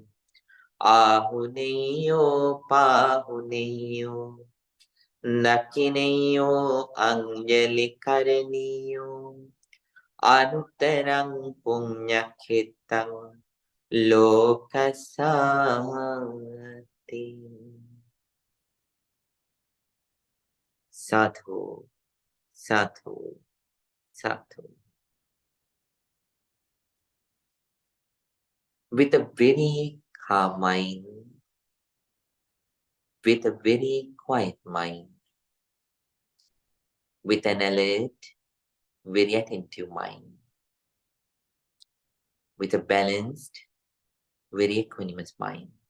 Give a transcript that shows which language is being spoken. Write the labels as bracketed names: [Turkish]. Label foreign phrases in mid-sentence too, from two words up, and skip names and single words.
[Pali] Ahuneyo pahuneyo Nakineyo anjali karaniyo Anuttarang punyakhitam lokasati Sadhu, sadhu, sadhu. [English] With a very calm mind, with a very quiet mind, with an alert, very attentive mind, with a balanced, very equanimous mind.